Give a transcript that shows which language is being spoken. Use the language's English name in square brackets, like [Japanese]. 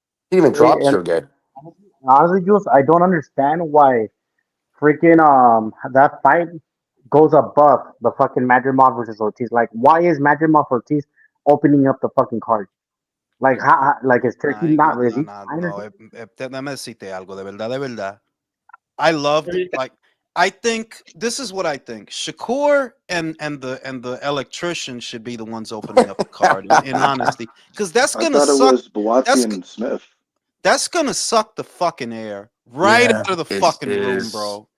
[English] He even dropped Sergey. Honestly, Jules, I don't understand why freaking that fight goes above the fucking Madrimov versus Ortiz. Like, why is Madrimov Ortiz opening up the fucking card? Like, like is Turkey not ready? [Spanish] No, déjame decirte algo, de verdad. [English] I loved it. Like, I think this is what I think. Shakur and the electrician should be the ones opening up the card. in honesty, because that's gonna suck. It was Buatsi and Smith. That's gonna suck the fucking air right out of the fucking room, bro.